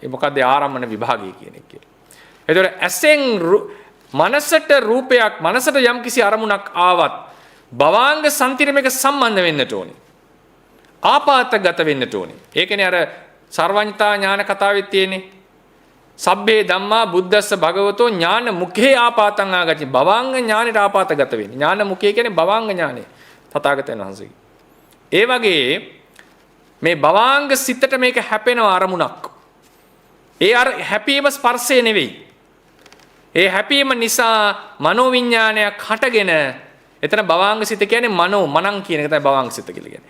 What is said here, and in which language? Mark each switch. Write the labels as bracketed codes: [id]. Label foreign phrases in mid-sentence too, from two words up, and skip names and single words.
[si] ඒ මොකද්ද ආරම්මන විභාගය කියන එක කියලා. එතකොට ඇසෙන් මනසට රූපයක් මනසට යම් කිසි අරමුණක් ආවත් භවාංග සංතිරමයක සම්බන්ධ වෙන්නට ඕනේ. ආපාතගත වෙන්නට ඕනේ. ඒකනේ අර සර්වඥතා ඥාන කතාවේ තියෙන්නේ. [pi] සබ්බේ ධම්මා බුද්දස්ස භගවතෝ ඥාන මුඛේ ආපාතං ආගච්ඡි. [si] භවාංග ඥානෙට ආපාතගත වෙන්නේ. [pi] ඥාන මුඛේ [si] කියන්නේ භවාංග ඥානෙ. තථාගතයන් වහන්සේගේ. ඒ වගේ මේ භවාංග සිතට මේක හැපෙන අරමුණක්. ඒ අර හැපීම ස්පර්ශය නෙවෙයි. ඒ හැපීම නිසා මනෝවිඤ්ඤාණයක් හටගෙන එතන භවාංග සිත කියන්නේ මනං කියන එක තමයි භවාංග සිත කියලා කියන්නේ.